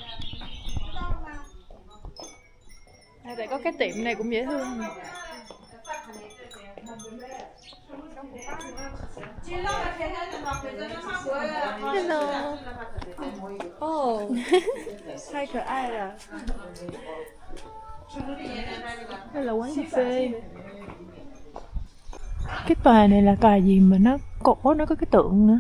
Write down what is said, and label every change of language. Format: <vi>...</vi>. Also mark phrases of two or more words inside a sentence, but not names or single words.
<vi>Tại có cái tiệm này cũng dễ thương. Hello. Oh,</vi> <zh>太可爱了。</zh> <vi>Đây là quán cà phê. Cái tòa này là tòa gì mà nó cổ, nó có cái tượng nữa.</vi>